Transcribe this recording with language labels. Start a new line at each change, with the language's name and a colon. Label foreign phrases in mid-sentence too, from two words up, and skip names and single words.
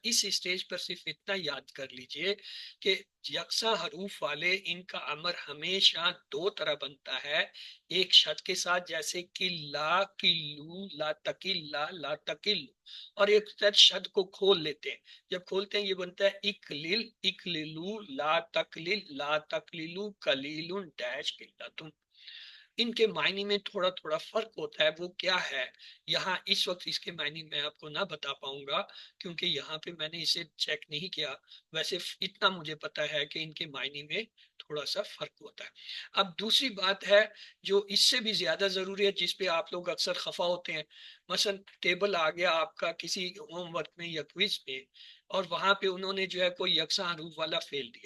Urdu: اس اسٹیج پر صرف اتنا یاد کر لیجئے کہ یکساں حروف والے ان کا امر ہمیشہ دو طرح بنتا ہے، ایک شت کے ساتھ جیسے
Arabic: کلا کلو لا تکلا لا تکلو،
Urdu: اور ایک شد کو کھول لیتے ہیں، جب کھولتے ہیں یہ بنتا ہے
Arabic: اکلل اکللو لا تکلل لا تکللو
Urdu: کلیل ڈیش کلتم۔ ان کے معنی میں تھوڑا تھوڑا فرق ہوتا ہے، وہ کیا ہے یہاں اس وقت اس کے معنی میں آپ کو نہ بتا پاؤں گا کیونکہ یہاں پہ میں نے اسے چیک نہیں کیا، ویسے اتنا مجھے پتا ہے کہ ان کے معنی میں تھوڑا سا فرق ہوتا ہے۔ اب دوسری بات ہے جو اس سے بھی زیادہ ضروری ہے، جس پہ آپ لوگ اکثر خفا ہوتے ہیں، مثلا ٹیبل آ گیا آپ کا کسی
English: homework
Urdu: میں یا کوئز میں، اور وہاں پہ انہوں نے جو ہے کوئی یکساں حروف والا فعل دیا۔